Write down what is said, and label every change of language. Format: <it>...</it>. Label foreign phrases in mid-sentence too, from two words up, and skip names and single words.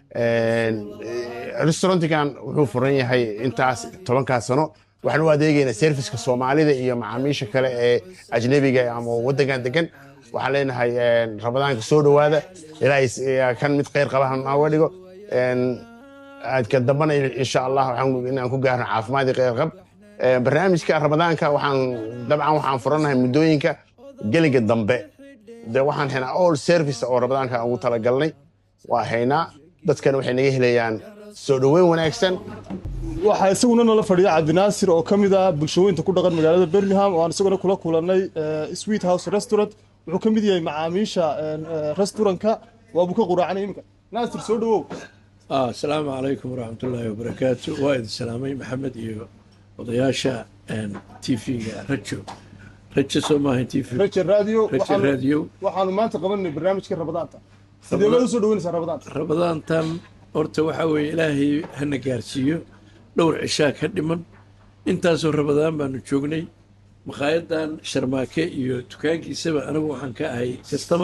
<so>restaurant-kan wuxuu furan yahay intaas 10 sano waxaan u adeegaynaa serviceka Soomaalida iyo macaamiisha kale ee ajnabiga ama waddanka degan waxaan leenahay Ramadaanka soo dhawaada ilaahay kan mid khayr qaba ha wadigo aad ka dambana</so> <ar>إن شاء الله</ar> <so>waxaan inaan ku gaarno caafimaad iyo khayr qab barnaamijka Ramadaanka waxaan furanahay muddooyinka geliga dambe waxaan haynaa</so> <en>all service</en> <so>oo Ramadaanka ugu tala galnay waa haynaa dadkan waxay naga helayaan soo dhaweyn wanaagsan waxa isaguna nala fadhiya Cabdinaasir oo kamid ah bulshooyinka ku dhaqan magaalada Birmingham oo aan isaguna kula kulanay Sweet House Restaurant wuxuu kamid yahay macaamiisha restaurant-ka waa buka quraacnay imika Naasir soo dhawow</so> <ar>السلام عليكم ورحمة الله وبركاته</ar> <so>waa idin salaamay maxamed iyo odayaasha TV-ga Rachel Somali TV Rachel Radio waxaanu maanta qabanay barnaamijka Ramadaanta sidee loo soo dhaweynaysaa Ramadaantan horta waxa weeye ilaahay hana gaarsiiyo dhowr cishaa ka dhiman intaasoo Ramadaan baanu joognay maqaayadan Sharmaake iyo dukaankiisaba anagu waxaan ka ahay customer</so>